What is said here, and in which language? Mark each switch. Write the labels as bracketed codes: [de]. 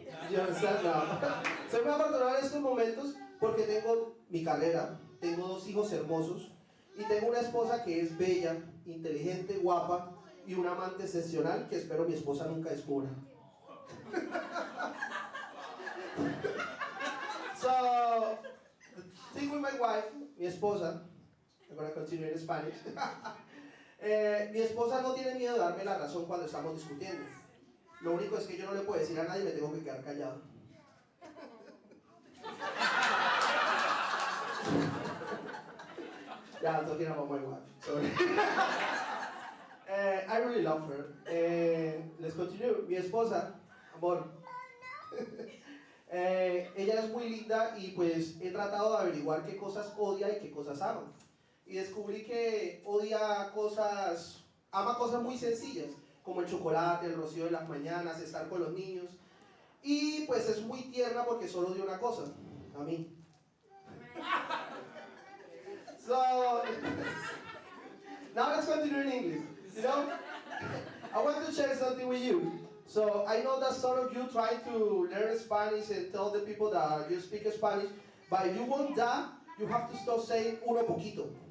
[en] You understand now? [es] Soy muy afortunado en estos momentos porque tengo mi carrera, tengo 2 hijos hermosos y tengo una esposa que es bella, inteligente, guapa y un amante excepcional que espero mi esposa nunca descubra. [en] So, the thing with my wife, [es] mi esposa, [en] I'm going to continue in Spanish. [es] Mi esposa no tiene miedo de darme la razón cuando estamos discutiendo. Lo único es que yo no le puedo decir a nadie y me tengo que quedar callado. [en] Yeah, I'm talking about my wife. Sorry. I really love her. Let's continue. [es] Mi esposa, amor. Ella es muy linda y pues he tratado de averiguar qué cosas odia y qué cosas ama. Y descubrí que ama cosas muy sencillas, como el chocolate, el rocío de las mañanas, estar con los niños. Y pues es muy tierna porque solo odia una cosa, a mí. [en] So, now let's continue in English. You know, I want to share something with you. So I know that some of you try to learn Spanish and tell the people that you speak Spanish, but if you want that, you have to stop saying [es] uno poquito.